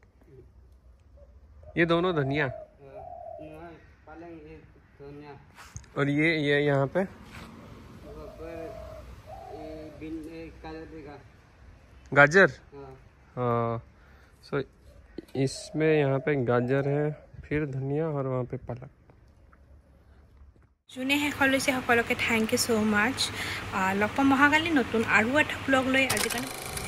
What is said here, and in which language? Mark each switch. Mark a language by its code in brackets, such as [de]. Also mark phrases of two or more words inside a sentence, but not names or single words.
[hi] ये दोनों धनिया और ये यहाँ पे गाजर। हाँ, सो इसमें यहाँ पे गाजर है, फिर धनिया और वहाँ पे पालक। [as] যোনে শেষলৈ লৈছে সকলোকে [en] thank you so much. [as] লগ পাম অহাকালি নতুন আৰু এটা ব্লগ লৈ। আজিকালি